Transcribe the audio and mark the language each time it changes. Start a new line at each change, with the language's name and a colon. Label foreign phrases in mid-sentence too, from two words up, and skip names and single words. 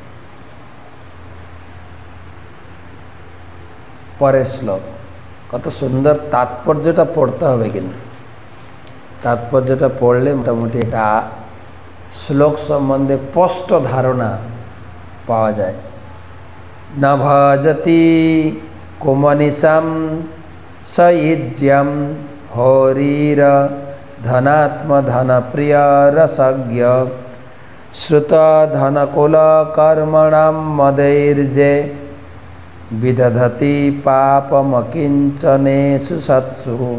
Bangla: পরের শ্লোক, কত সুন্দর তাৎপর্যটা পড়তে হবে, কিন্তু তাৎপর্যটা পড়লে মোটামুটি একটা শ্লোক সম্বন্ধে স্পষ্ট ধারণা পাওয়া যায়।
Sanskrit: না ভজতি कुमनिशं स इज्यं हरिर धनात्मधनप्रिय रसज्ञ श्रुत धनकुल कर्मणां मदैर्जे विदधति पापमकिंचनेषु सत्सु